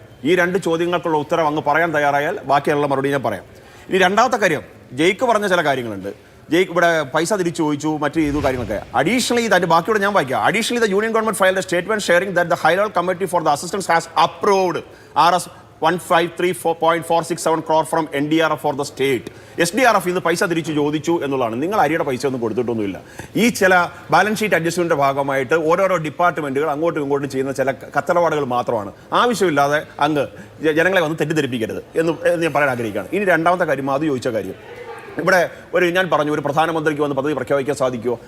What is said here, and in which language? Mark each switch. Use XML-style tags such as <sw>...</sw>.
<ml>ഈ 2 ചോദ്യങ്ങൾക്കുള്ള ഉത്തരം അങ്ങ് പറയാൻ തയ്യാറായാൽ ബാക്കിയുള്ള മറുപടി ഞാൻ പറയാം. ഇനി രണ്ടാമത്തെ കാര്യം, ജയ്ക്ക് പറഞ്ഞ ചില കാര്യങ്ങളുണ്ട്. ജയ്ക്ക് ഇവിടെ പൈസ തിരിച്ചു ചോദിച്ചു, മറ്റു ചെയ്തു കാര്യങ്ങളൊക്കെ.</ml> <en>additionally</en> <ml>ഇതിന്റെ ബാക്കിയോടെ ഞാൻ വായിക്കാം.</ml> <en>Additionally the union government filed a statement sharing that the high level committee for the assistance has approved 153.467 crore from NDRF for the state.</en> <ml>SDRF ഇന്ന് പൈസ തിരിച്ചു ചോദിച്ചു എന്നുള്ളതാണ്. നിങ്ങൾ അരിയുടെ പൈസ ഒന്നും കൊടുത്തിട്ടൊന്നുമില്ല. ഈ ചില ബാലൻസ് ഷീറ്റ് അഡ്ജസ്റ്റ്മെന്റിന്റെ ഭാഗമായിട്ട് ഓരോരോ ഡിപ്പാർട്ട്മെന്റുകൾ അങ്ങോട്ടും ഇങ്ങോട്ടും ചെയ്യുന്ന ചില കത്തടപാടുകൾ മാത്രമാണ്. ആവശ്യമില്ലാതെ അങ്ങ് ജനങ്ങളെ വന്ന് തെറ്റിദ്ധരിപ്പിക്കരുത് എന്ന് ഞാൻ പറയാൻ ആഗ്രഹിക്കുകയാണ്. ഇനി രണ്ടാമത്തെ കാര്യം, അത് ചോദിച്ച കാര്യം, ഇവിടെ ഞാൻ പറഞ്ഞു, ഒരു പ്രധാനമന്ത്രിക്ക് വന്ന് പദ്ധതി പ്രഖ്യാപിക്കാൻ സാധിക്കുമോ?</ml>